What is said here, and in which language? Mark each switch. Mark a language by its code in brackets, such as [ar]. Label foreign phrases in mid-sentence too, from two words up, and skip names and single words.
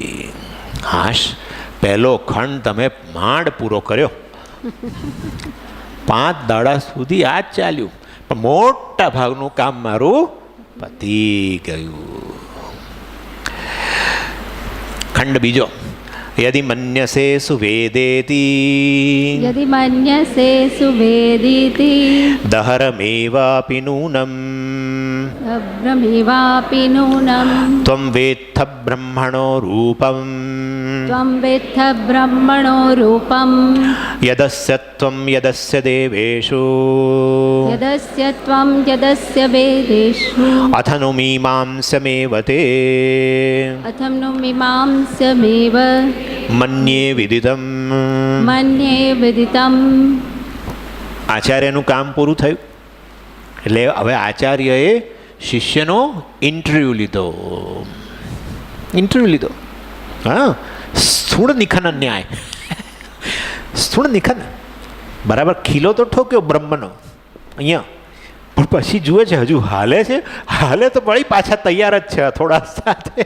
[gu] હાશ, પહેલો ખંડ તમે માંડ પૂરો કર્યો. 5 દાડા સુધી આ જ ચાલ્યું, પણ મોટા ભાગનું કામ મારું પતી ગયું. ખંડ બીજો. [sa] यदि मन्यसे सुवेदेति, यदि मन्यसे सुवेदिति, दहरमेवापि नूनम्, अब्रमेवापि नूनम्, त्वं वेत्थ ब्रह्मणो रूपम्, त्वं वेत्थ ब्रह्मणो रूपम्, यदस्य त्वं यदस्य देवेषु, यदस्य त्वं यदस्य वेदेषु, अथनु मीमांसमेव ते, अथं नु मीमांसमेव मन्ये विदितम्. मन्ये विदितम्. [gu] આચાર્યનું કામ પૂરું થયું. એટલે હવે આચાર્યએ શિષ્યનો ઇન્ટરવ્યૂ લીધો. હા, સ્થૂળ નિખન ન્યાય. સ્થૂળ નિખન બરાબર ખીલો તો ઠોક્યો બ્રહ્મનો અહીંયા, પણ પછી જુએ છે હજુ હાલે તો વળી પાછા તૈયાર જ છે અથોડા સાથે.